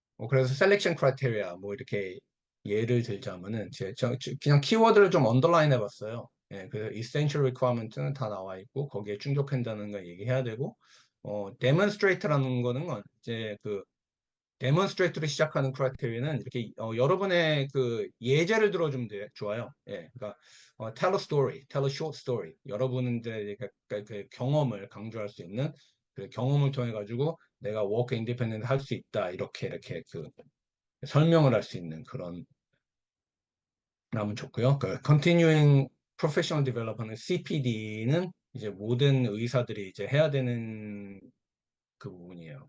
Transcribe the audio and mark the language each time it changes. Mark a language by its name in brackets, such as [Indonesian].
[Korean] 그래서 셀렉션 크라이테리아 뭐 이렇게 예를 들자면은 그냥 키워드를 좀 언더라인 해봤어요. 예, 그래서 essential requirement는 다 나와 있고 거기에 충족한다는 거 얘기해야 되고, demonstrate라는 거는 이제 그 데몬스트레이트로 시작하는 크라이테리아는 이렇게 여러분의 그 예제를 들어주면 좋아요. 예, 그러니까 [English] tell a story, tell a short story. [Korean] 여러분들의 그 경험을 강조할 수 있는 그 경험을 통해 가지고 내가 work independent 할 수 있다 이렇게 그 설명을 할 수 있는 그런 나면 좋고요. 그 continuing professional development CPD는 이제 모든 의사들이 이제 해야 되는 그 부분이에요.